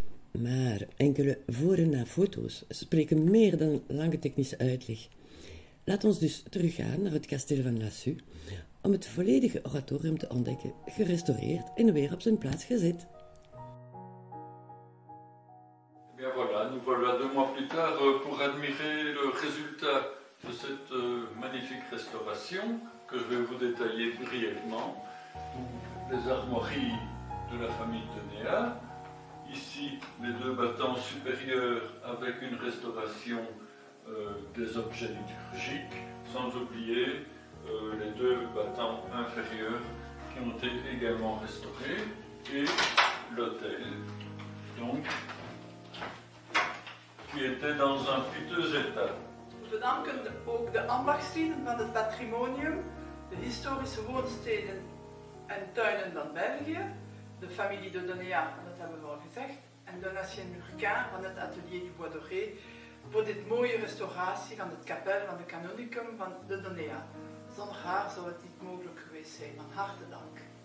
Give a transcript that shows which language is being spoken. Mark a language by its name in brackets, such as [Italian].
[Dutch] Maar enkele voor- en na foto's spreken meer dan lange technische uitleg. Laat ons dus teruggaan naar het kasteel van Lassus om het volledige oratorium te ontdekken, gerestaureerd en weer op zijn plaats gezet. [French] Bien voilà, nous voilà 2 mois plus tard pour admirer le résultat de cette magnifique restauration que je vais vous détailler brièvement. Les armoiries de la famille Donéat. Ici, les 2 battants supérieurs avec une restauration des objets liturgiques, sans oublier les 2 battants inférieurs qui ont été également restaurés, et l'autel, donc, qui était dans un piteux état. [Dutch] We danken ook de ambachtslieden van het patrimonium, de historische woonsteden en tuinen van België, de familie de Donéat, dat hebben we al gezegd, en Donatien Lurquin van het atelier du Bois Doré, voor dit mooie restauratie van het kapel van de canonicum van de Donéat. Zonder haar zou het niet mogelijk geweest zijn. Van harte dank.